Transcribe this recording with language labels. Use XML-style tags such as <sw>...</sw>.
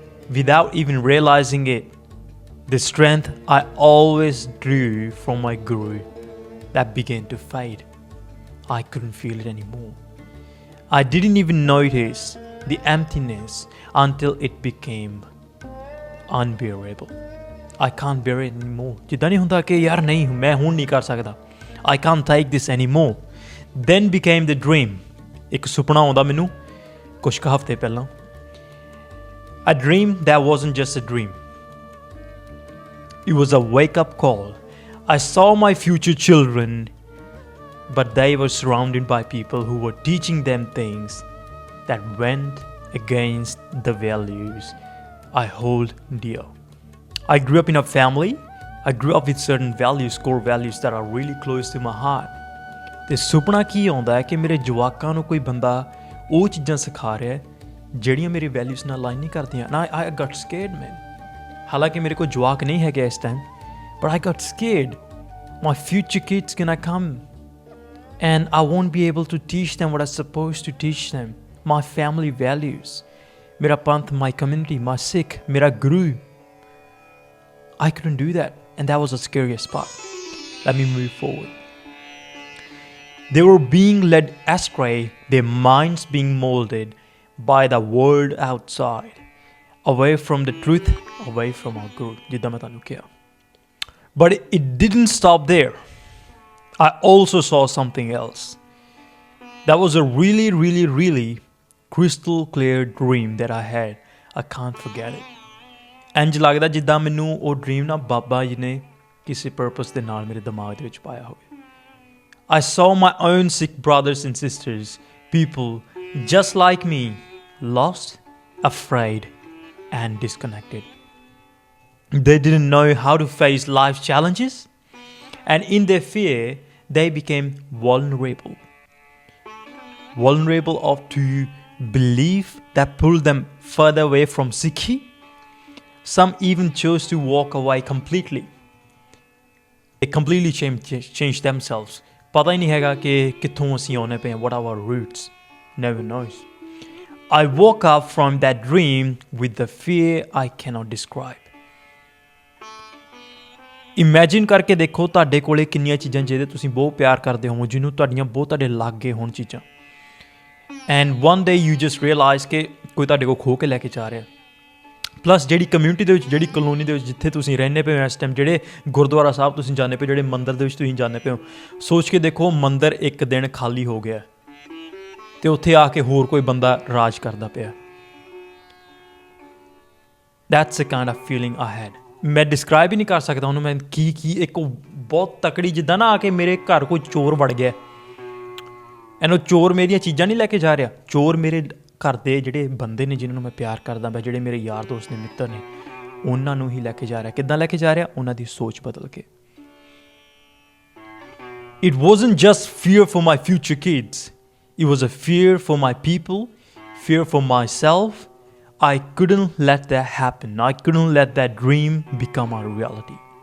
<en>Without even realizing it, the strength I always drew from my guru, that began to fade. I couldn't feel it anymore. I didn't even notice the emptiness until it became unbearable. I can't bear it anymore.</en> <pa>ਜਿੱਦਾਂ ਨਹੀਂ ਹੁੰਦਾ ਕਿ ਯਾਰ ਨਹੀਂ ਮੈਂ ਹੁਣ ਨਹੀਂ ਕਰ ਸਕਦਾ.</pa> <en>I can't take this anymore. Then became the dream.</en> <pa>ਇੱਕ ਸੁਪਨਾ ਆਉਂਦਾ ਮੈਨੂੰ ਕੁਝ ਕੁ ਹਫ਼ਤੇ ਪਹਿਲਾਂ.</pa> <en>A dream that wasn't just a dream. It was a wake-up call. I saw my future children, but they were surrounded by people who were teaching them things that went against the values I hold dear. I grew up in a family. I grew up with certain values, core values that are really close to my heart.</en> <pa>ਤੇ ਸੁਪਨਾ ਕੀ ਆਉਂਦਾ ਹੈ ਕਿ ਮੇਰੇ ਜਵਾਕਾਂ ਨੂੰ ਕੋਈ ਬੰਦਾ ਉਹ ਚੀਜ਼ਾਂ ਸਿਖਾ ਰਿਹਾ ਹੈ ਜਿਹੜੀਆਂ ਮੇਰੇ ਵੈਲਿਊਜ਼ ਨਾਲ ਲਾਈਨ ਨਹੀਂ ਕਰਦੀਆਂ.</pa> <en>And I got scared, man.</en> <pa>ਹਾਲਾਂਕਿ ਮੇਰੇ ਕੋਲ ਜਵਾਕ ਨਹੀਂ ਹੈਗੇ ਇਸ time,</pa> <en>but I got scared. My future kids gonna come and I won't be able to teach them what I'm supposed to teach them. My family values.</en> <pa>Mera panth,</pa> <en>my community, my Sikh,</en> <pa>mera guru.</pa> <en>I couldn't do that, and that was the scariest part. Let me move forward. They were being led astray, their minds being molded by the world outside, away from the truth, away from our guru.</en> <pa>Jidda main tanu kiha.</pa> <en>But it didn't stop there. I also saw something else. That was a really crystal clear dream that I had. I can't forget it.</en> <pa>ਇੰਝ ਲੱਗਦਾ ਜਿੱਦਾਂ ਮੈਨੂੰ ਉਹ dream ਨਾ ਬਾਬਾ ਜੀ ਨੇ ਕਿਸੇ purpose ਦੇ ਨਾਲ ਮੇਰੇ ਦਿਮਾਗ ਦੇ ਵਿੱਚ ਪਾਇਆ ਹੋਵੇ.</pa> <en>I saw my own Sikh brothers and sisters, people just like me, lost, afraid, and disconnected. They didn't know how to face life's challenges, and in their fear, they became vulnerable. Vulnerable to belief that pulled them further away from Sikhi. Some even chose to walk away completely. They completely changed themselves.</en> <pa>ਪਤਾ ਹੀ ਨਹੀਂ ਹੈਗਾ ਕਿ ਕਿੱਥੋਂ ਅਸੀਂ ਆਉਣੇ ਪਏ,</pa> <en>what are our roots? Never knows. I woke up from that dream with the fear I cannot describe.</en> <pa>Imagine ਕਰਕੇ ਦੇਖੋ ਤੁਹਾਡੇ ਕੋਲੇ ਕਿੰਨੀਆਂ ਚੀਜ਼ਾਂ ਜਿਹਦੇ ਤੁਸੀਂ ਬਹੁਤ ਪਿਆਰ ਕਰਦੇ ਹੋ, ਜਿਹਨੂੰ ਤੁਹਾਡੀਆਂ ਬਹੁਤ ਤੁਹਾਡੇ ਲਾਗੇ ਹੋਣ ਚੀਜ਼ਾਂ.</pa> <en>And one day you just realize</en> <pa>ਕਿ ਕੋਈ ਤੁਹਾਡੇ ਕੋਲ ਖੋ ਕੇ ਲੈ ਕੇ ਜਾ ਰਿਹਾ. ਪਲੱਸ ਜਿਹੜੀ ਕਮਿਊਨਿਟੀ ਦੇ ਵਿੱਚ, ਜਿਹੜੀ ਕਲੋਨੀ ਦੇ ਵਿੱਚ ਜਿੱਥੇ ਤੁਸੀਂ ਰਹਿੰਦੇ ਪਏ ਹੋ ਇਸ ਟਾਈਮ, ਜਿਹੜੇ ਗੁਰਦੁਆਰਾ ਸਾਹਿਬ ਤੁਸੀਂ ਜਾਂਦੇ ਪਏ, ਜਿਹੜੇ ਮੰਦਿਰ ਦੇ ਵਿੱਚ ਤੁਸੀਂ ਜਾਂਦੇ ਪਏ ਹੋ, ਸੋਚ ਕੇ ਦੇਖੋ ਮੰਦਿਰ ਇੱਕ ਦਿਨ ਖਾਲੀ ਹੋ ਗਿਆ ਅਤੇ ਉੱਥੇ ਆ ਕੇ ਹੋਰ ਕੋਈ ਬੰਦਾ ਰਾਜ ਕਰਦਾ ਪਿਆ।</pa> <en>That's a kind of feeling I had.</en> <pa>ਮੈਂ ਡਿਸਕਰਾਈਬ ਹੀ ਨਹੀਂ ਕਰ ਸਕਦਾ ਉਹਨੂੰ, ਮੈਂ ਕੀ ਇੱਕ ਬਹੁਤ ਤਕੜੀ, ਜਿੱਦਾਂ ਨਾ ਆ ਕੇ ਮੇਰੇ ਘਰ ਕੋਈ ਚੋਰ ਵੜ ਗਿਆ ਐਨ, ਉਹ ਚੋਰ ਮੇਰੀਆਂ ਚੀਜ਼ਾਂ ਨਹੀਂ ਲੈ ਕੇ ਜਾ ਰਿਹਾ, ਚੋਰ ਮੇਰੇ ਘਰ ਦੇ ਜਿਹੜੇ ਬੰਦੇ ਨੇ ਜਿਨ੍ਹਾਂ ਨੂੰ ਮੈਂ ਪਿਆਰ ਕਰਦਾ ਪਿਆ, ਜਿਹੜੇ ਮੇਰੇ ਯਾਰ ਦੋਸਤ ਨੇ, ਮਿੱਤਰ ਨੇ, ਉਹਨਾਂ ਨੂੰ ਹੀ ਲੈ ਕੇ ਜਾ ਰਿਹਾ। ਕਿੱਦਾਂ ਲੈ ਕੇ ਜਾ ਰਿਹਾ? ਉਹਨਾਂ ਦੀ ਸੋਚ ਬਦਲ ਕੇ।</pa> <en>It wasn't just fear for my future kids. It was a fear for my people, fear for myself. I couldn't let that happen. I couldn't let that dream become a reality.</en>